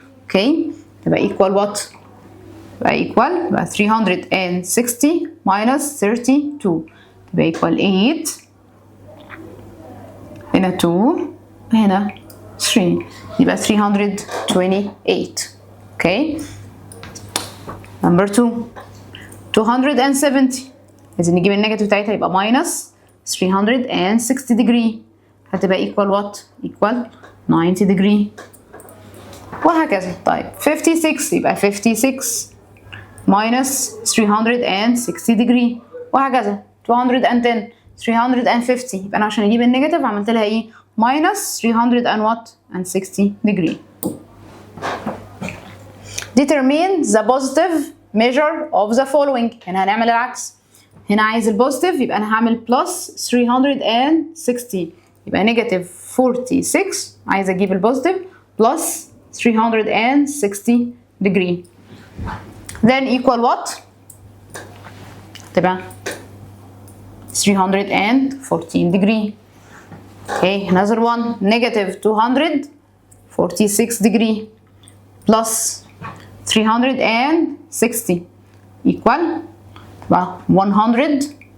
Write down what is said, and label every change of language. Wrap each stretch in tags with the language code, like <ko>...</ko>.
<ar>اوكي تبقى equal what؟ تبقى equal يبقى 360 minus 32 تبقى equal 8. هنا 2 هنا 3 يبقى 328.</ar> <en>Okay number 2 270.</en> <ar>عايزين نجيب النيجاتيف بتاعتها يبقى minus 360 degree هتبقى</ar> <en>equal what؟ equal 90 degree</en> <ar>وهكذا. طيب 56 يبقى 56 minus 360 degree وهكذا. 210 350 يبقى انا عشان اجيب النيجاتيف عملت لها ايه؟ minus 300 and what؟ and 60 degree.</ar> <en>Determine the positive measure of the following.</en> <ar>هنا هنعمل العكس. هنا عايز البوزيتيف يبقى انا هعمل plus 360 يبقى نيجاتيف 46. عايز اجيب البوزيتيف plus 360 degree.</ar> <en>Then equal what؟ تبقى 314 degree. Okay, another one negative 246 degree plus 360 equal 114.</en>